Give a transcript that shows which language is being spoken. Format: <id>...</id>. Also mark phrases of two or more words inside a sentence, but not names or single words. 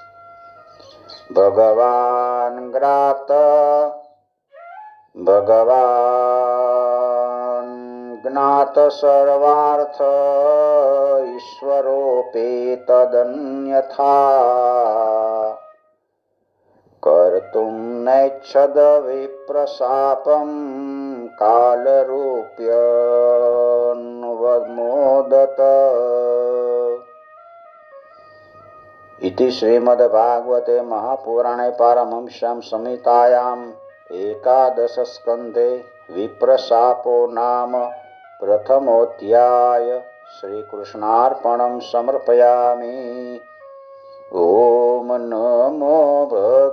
<sa>ભગવાન જ્ઞાત સર્વાર્થ ઈશ્વરોપેતદન્યથા કર્તુમ નૈચ્છદ વિપ્રશાપમ કાલરૂપ્યન્વમોદત इति श्रीमद्भागवते महापुराणे पारमहंस्यां संहितायां एकादशस्कन्धे विप्रशापो नाम प्रथमोऽध्याय श्रीकृष्णार्पणं समर्पयामि। ओम नमो</sa>